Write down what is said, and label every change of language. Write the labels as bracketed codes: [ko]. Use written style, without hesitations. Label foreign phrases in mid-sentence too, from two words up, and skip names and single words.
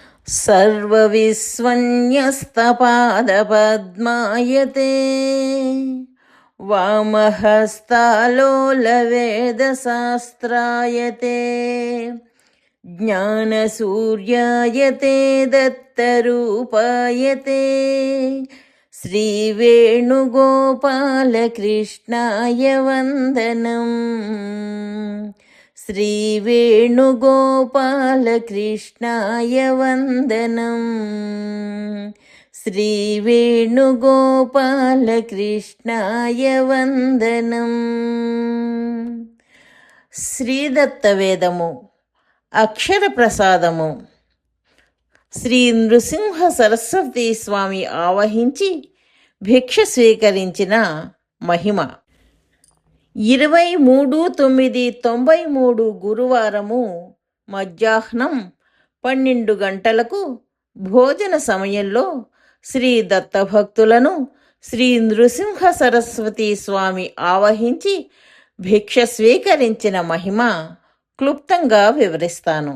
[sa] सर्वविस्वन्यस्तपादपद्मायते वामहस्तालोलवेदशास्त्रायते ज्ञानसूर्यायते दत्तरूपायते श्रीवेणुगोपालकृष्णाय वन्दनम्। श्रीवेणुगोपालकृष्णाय वन्दनम्। श्रीवेणुगोपालकृष्णाय वन्दनम्। [te] శ్రీదత్తవేదము అక్షర ప్రసాదము. శ్రీ నృసింహ సరస్వతి స్వామి ఆవహించి భిక్ష స్వీకరించిన మహిమ. 23/9/93 గురువారము మధ్యాహ్నం 12 గంటలకు భోజన సమయంలో శ్రీ దత్తభక్తులను శ్రీ నృసింహ సరస్వతి స్వామి ఆవహించి భిక్ష స్వీకరించిన మహిమ క్లుప్తంగా వివరిస్తాను.